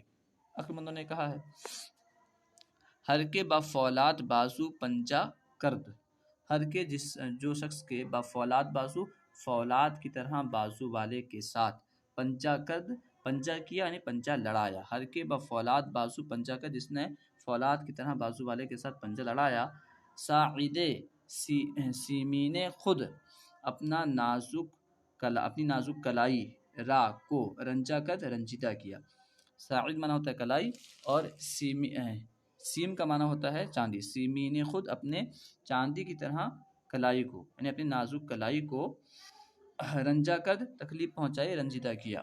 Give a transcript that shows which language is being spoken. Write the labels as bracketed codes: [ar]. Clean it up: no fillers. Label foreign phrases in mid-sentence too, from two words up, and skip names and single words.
[ur] عقل مندوں نے کہا ہے [fa] ہر کے با فولاد بازو پنجہ کرد، ہر کے [ur] جو شخص کے [fa] با فولاد بازو، [ur] فولاد کی طرح بازو والے کے ساتھ، [fa] پنجہ کرد [ur] پنجہ کیا یعنی پنجہ لڑایا. [fa] ہر کے با فولاد بازو پنجہ کرد، [ur] جس نے فولاد کی طرح بازو والے کے ساتھ پنجہ لڑایا. [fa] ساعد سیمین خود، [ur] اپنا اپنی نازک کلائی، را کو [fa] رنجا کرد [ur] رنجیدہ کیا. ساعد معنی ہوتا ہے کلائی، اور سیم کا معنی ہوتا ہے چاندی. [fa] سیمین خود، [ur] اپنے چاندی کی طرح کلائی کو، یعنی اپنی نازک کلائی کو [fa] رنجا کرد [ur] تکلیف پہنچائی، رنجیدہ کیا.